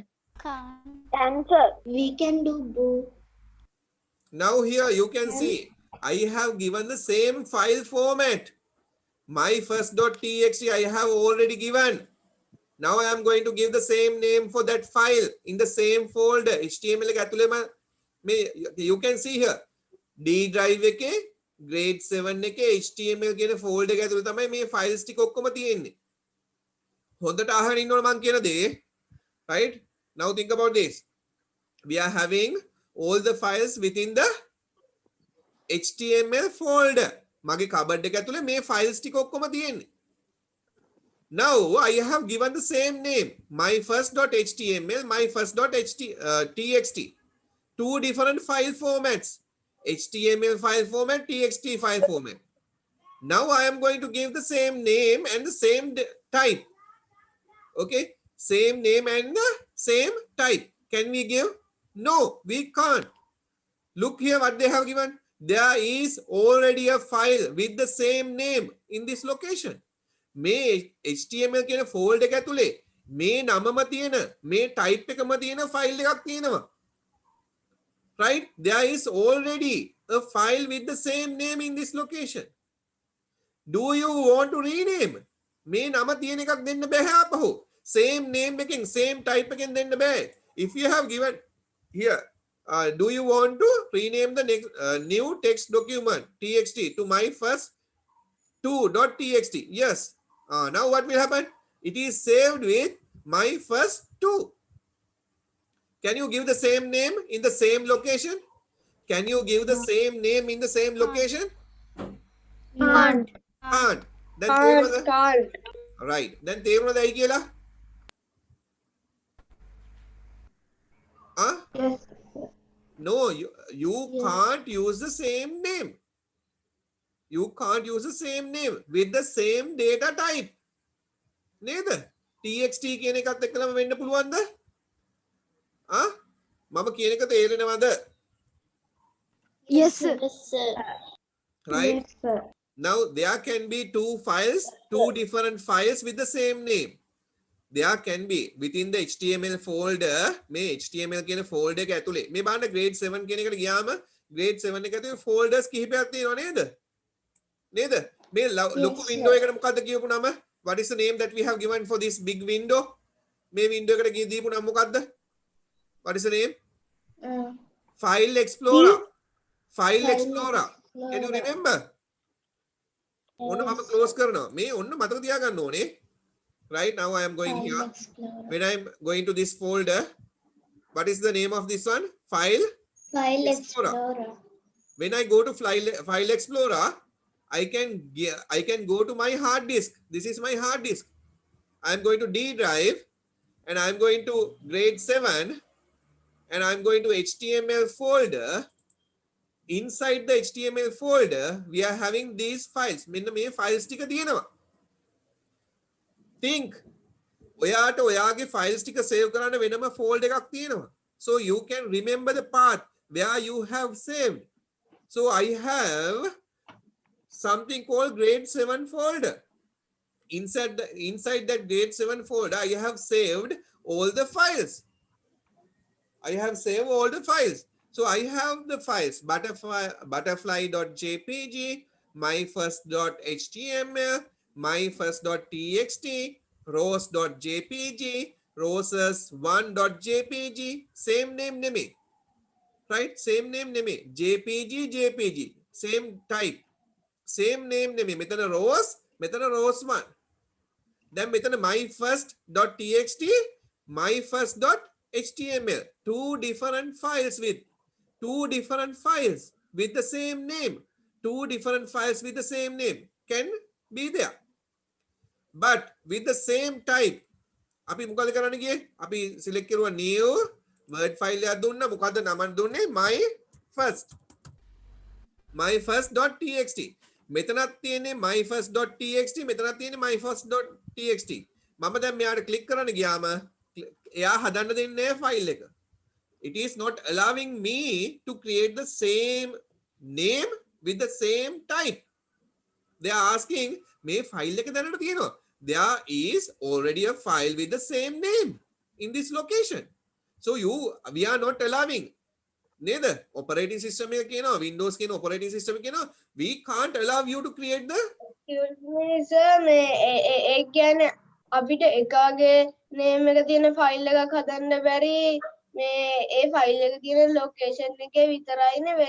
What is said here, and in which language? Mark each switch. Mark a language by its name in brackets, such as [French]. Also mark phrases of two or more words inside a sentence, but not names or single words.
[English] Can't. We can do both. Now here you can see I have given the same file format. myfirst.txt I have already given. Now I am going to give the same name for that file in the same folder. [Sinhala] HTML එක ඇතුළේම [English] you can see here D drive [Sinhala] එකේ grade 7 එකේ HTML කියන folder එක ඇතුළේ තමයි මේ files ටික ඔක්කොම තියෙන්නේ. හොඳට අහගෙන ඉන්නවනේ මම කියන දේ. [English] Right? Now think about this. We are having all the files within the HTML folder. [Sinhala] මගේ cupboard එක ඇතුලේ මේ files ටික ඔක්කොම තියෙන්නේ. [English] Now I have given the same name, myfirst.html, myfirst.txt. Two different file formats, HTML file format, TXT file format. Now I am going to give the same name and the same type. Okay, same name and the same type. Can we give? No, we can't. Look here what they have given. There is already a file with the same name in this location. [Sinhala] මේ HTML කියන ෆෝල්ඩර් එක ඇතුලේ මේ නමම තියෙන මේ ටයිප් එකම තියෙන ෆයිල් එකක් තියෙනවා. [English] Right? There is already a file with the same name in this location. Do you want to rename? [Sinhala] මේ නම තියෙන එකක් දෙන්න බෑ අපහු. [English] Same name [Sinhala] එකෙන් [English] same type [Sinhala] එකෙන් දෙන්න බෑ. [English] If you have given here, do you want to rename the next new text document txt to my first 2.txt? Yes. Now what will happen? It is saved with my first 2. Can you give the same name in the same location? Can you give the same name in the same location? Can't. Can't. Then Can't. right. Then [Sinhala] තේරුණාද ඇයි කියලා? [English] Yes. No, you Yeah. can't use the same name. You can't use the same name with the same data type. [Sinhala] නේද? txt කියන එකත් එක්කලම වෙන්න පුළුවන්ද? මම කියන එක තේරෙනවද? [English] Yes, sir. Right? Yes, sir. Now there can be two files, two different files with the same name. There can be within the HTML folder. [Sinhala] මේ HTML කියන folder එක ඇතුලේ. මේ බලන්න grade 7 කියන එකට ගියාම grade 7 එක ඇතුලේ folders කිහිපයක් තියෙනවා නේද? නේද? මේ ලොකු window එකට මොකද්ද කියපු නම? [English] What is the name that we have given for this big window? [Sinhala] මේ window එකට දීපු නම මොකද්ද? [English] What is the name? File Explorer. File Explorer. Can you remember? [Sinhala] ඔන්න මම close කරනවා. මේ ඔන්න මතක තියාගන්න ඕනේ. [English] Right, now I am going here. When I am going to this folder, What is the name of this one? File File Explorer. Explorer. When I go to File Explorer, I can go to my hard disk. This is my hard disk. I'm going to D drive and I'm going to grade 7 and I'm going to HTML folder. Inside the HTML folder, we are having these files. [Sinhala] මෙන්න මේ files ටික තියෙනවා. Think. ඔයාට ඔයාගේ files ටික save කරන්න වෙනම folder එකක් තියෙනවා. [English] So you can remember the path where you have saved. So I have something called grade 7 folder. Inside that grade 7 folder, I have saved all the files. I have saved all the files. So I have the files butterfly.jpg, myfirst.html, myfirst.txt, rose.jpg, roses1.jpg, same name name, right? Same name name, jpg, same type, same name name. Metana rose, metana rose1. Then metana myfirst.txt, myfirst.html. Two different files with the same name. Two different files with the same name can be there. But with the same type. [Sinhala] අපි මොකද කරන්න ගියේ? අපි select කරුවා [English] new word file [Sinhala] එකක් දුන්නා. මොකද්ද නම දුන්නේ? myfirst.txt. මෙතනත් තියෙන්නේ myfirst.txt, මෙතනත් තියෙන්නේ myfirst.txt. මම දැන් මෙයාට ක්ලික් කරන්න ගියාම එයා හදන්න දෙන්නේ නැහැ ෆයිල් එක. [English] It is not allowing me to create the same name with the same type. They are asking me [Sinhala] file එක දැනට තියෙනවා. [English] There is already a file with the same name in this location. So we are not allowing. Neither operating system [Sinhala] එක කියනවා, Windows කියන [English] operating system [Sinhala] එක කියනවා, [English] we can't allow you to create the [Sinhala] ඒ කියන්නේ අපිට එකාගේ name එක තියෙන file එකක් හදන්න බැරි මේ ඒ file එක තියෙන location එකේ විතරයිනේ වෙන